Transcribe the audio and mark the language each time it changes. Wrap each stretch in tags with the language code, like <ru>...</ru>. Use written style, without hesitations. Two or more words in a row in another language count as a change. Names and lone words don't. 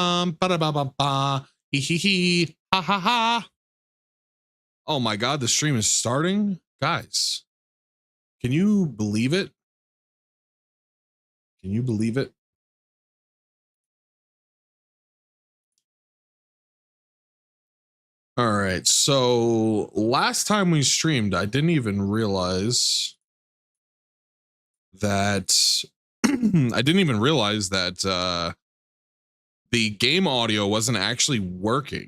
<en>bum ba da ba ba ba hee hee hee ha ha ha. Oh my god, the stream is starting, guys. Can you believe it? Can you believe it? All right, so last time we streamed, I didn't even realize that the game audio wasn't actually working.</en>